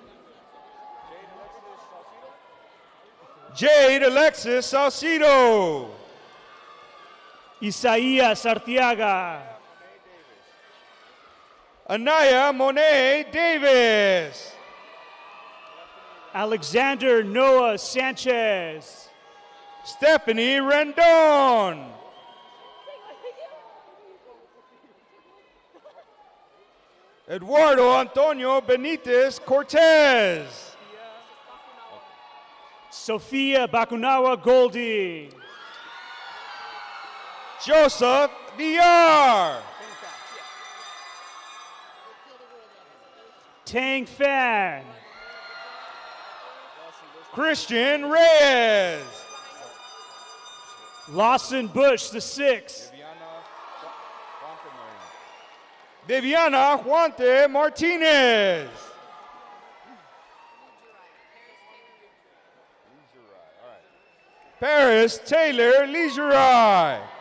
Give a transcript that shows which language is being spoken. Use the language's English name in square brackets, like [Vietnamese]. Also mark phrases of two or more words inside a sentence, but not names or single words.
[English] Jade Alexis Salcido. Isaías Artiaga. Anaya Monet Davis. Alexander Noah Sanchez. Stephanie Rendon. Eduardo Antonio Benitez Cortez. Sophia Bakunawa Goldie. Joseph Villar. Tang Fan. Christian Reyes. Lawson Bush the sixth. Viviana Juante Martinez. Paris Taylor Leisurai.